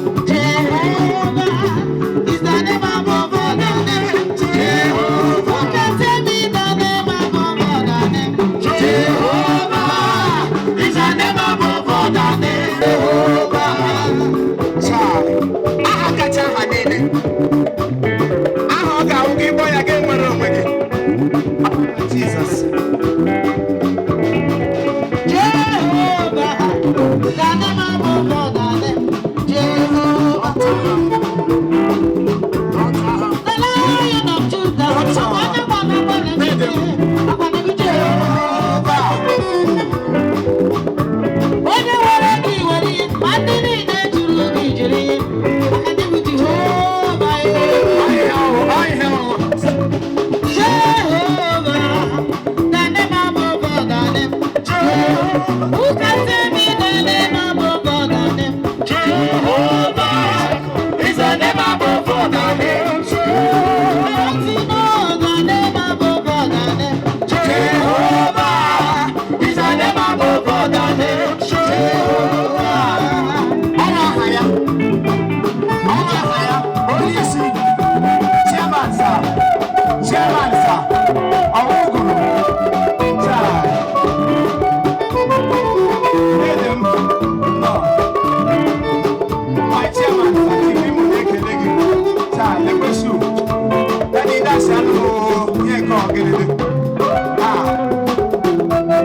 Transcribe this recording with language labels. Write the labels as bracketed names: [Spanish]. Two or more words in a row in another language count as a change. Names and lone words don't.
[English] Jehovah is the name above all the name. Jehovah. Who can tell me the name above all the name? Jehovah is the name above all the name. Jehovah. [Igbo] Chai. Aha kacha aha niile. Aha ọ ga-awụ gị, kpọọ ya, gị nwere onwe gị. [English] Jesus. Jehovah, the name above all the name. Jehovah. The Lion of Judah. I wanna wanna wanna be Jehovah. [Igbo] Onye nwere gị nwere ihe, ma ndị niile jụrụ gị jụrụ ihe. Maka ndị bụ Jehovah, eh. [English] I am, I am. Jehovah, the name above all the name. Who can tell me the name above all the name? Jehovah is the name above all the names. Don't you know the name above all the names? Jehovah. He's a name above all the names. Jehovah. [Igbo] Ọnụ aha ya. Ọnụ aha ya. Onye isi. [English] Chairman, sir. Chairman, sir. [Igbo] Ọwụgụrụ. Chai. Nne m. Nọ. [English] My chairman, [Igbo] Fatih Ibu na-ekele gị. Taa, ekwesu. [English] Daddy, that's a no, [Igbo] ihe nke ọgịnịdị. Ah.